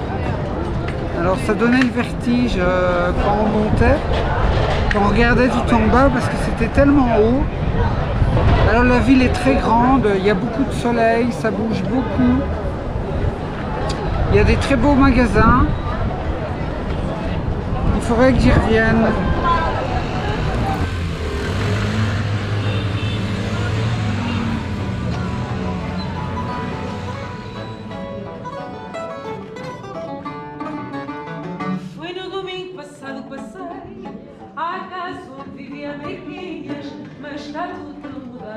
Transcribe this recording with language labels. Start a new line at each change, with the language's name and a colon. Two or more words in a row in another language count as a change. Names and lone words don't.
French: Alors ça donnait le vertige quand on montait, quand on regardait tout en bas parce que c'était tellement haut. Alors la ville est très grande, il y a beaucoup de soleil, ça bouge beaucoup. Il y a des très beaux magasins. Il faudrait que j'y revienne.
Portuguese: Foi no domingo passado que passei à casa onde vivia amiguinhas, mas está tudo mudado.